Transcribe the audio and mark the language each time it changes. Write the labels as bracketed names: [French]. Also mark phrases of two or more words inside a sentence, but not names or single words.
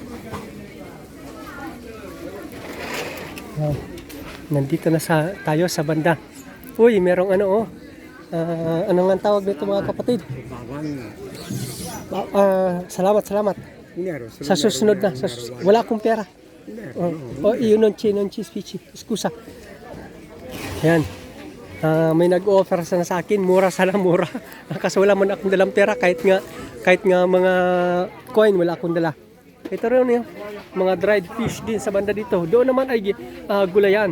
[Filipino] Nandito na tayo sa banda. Uy, merong ano oh. Ano nga ang tawag nito mga kapatid? Salamat. Sa susunod na. Wala akong pera. Yun [Italian] non chi spichi. [Filipino] Excuse. Yan. May nag-offer sana sa akin, mura. Kasi wala man akong dalang pera kahit nga mga coin wala akong dala. Ito rin yun, mga dried fish din sa banda dito. Doon naman ay gulayan.